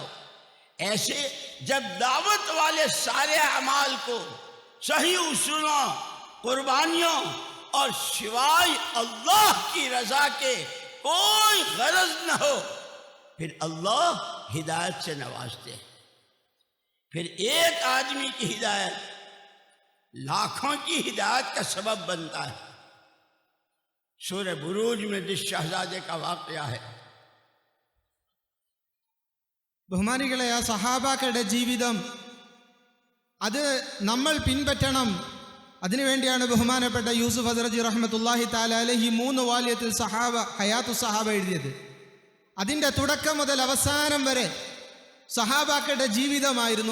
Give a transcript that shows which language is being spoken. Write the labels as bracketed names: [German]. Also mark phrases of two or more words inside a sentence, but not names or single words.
[Urdu] ایسے جب دعوت والے سارے اعمال کو صحیح اصولوں، قربانیوں اور سوائے اللہ کی رضا کے کوئی غرض نہ ہو، پھر اللہ ہدایت سے نوازتے ہیں. پھر ایک آدمی کی ہدایت لاکھوں کی ہدایت کا سبب بنتا ہے. سورہ بروج میں جس شہزادے کا واقعہ ہے، [Malayalam] ബഹുമാനികളെ, ആ സഹാബാക്കളുടെ ജീവിതം അത് നമ്മൾ പിൻപറ്റണം. അതിനുവേണ്ടിയാണ് ബഹുമാനപ്പെട്ട യൂസുഫ് ഹസ്രജി [Arabic] رحمة الله تعالى عليه [Malayalam] 3 വാല്യത്തിൽ സഹാബ ഹയാത്തു സഹാബ എഴുതിയത്. അതിൻ്റെ തുടക്കം മുതൽ അവസാനം വരെ സഹാബാക്കളുടെ ജീവിതമായിരുന്നു.